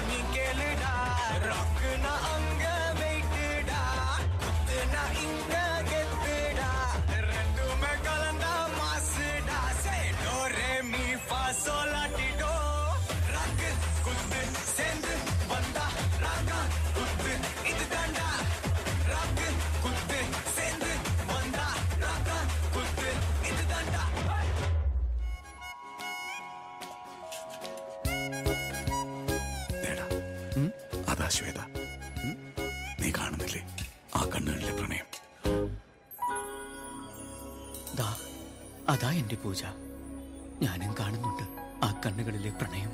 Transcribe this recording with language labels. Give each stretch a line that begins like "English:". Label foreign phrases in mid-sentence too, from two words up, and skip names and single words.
Tamil: நீ கேளுடா ராக்குனா அங்க வெயிட்டுடா குத்துனா இங்க கெத்துடா ரெண்டுமே கலந்தா மாசுடா சே டோ ரே மீ ஃபா சோல் லா டி டோ ராக்கு குத்து சேர்ந்து வந்தா ராகா குத்து இது தாண்டா ராக்கு குத்து சேர்ந்து வந்தா ராகா குத்து இது தாண்டா
Malayalam: അതാ ശ്വേത നീ കാണുന്നില്ലേ ആ കണ്ണുകളിലെ പ്രണയം അതാ എന്റെ പൂജ ഞാനും കാണുന്നുണ്ട് ആ കണ്ണുകളിലെ പ്രണയം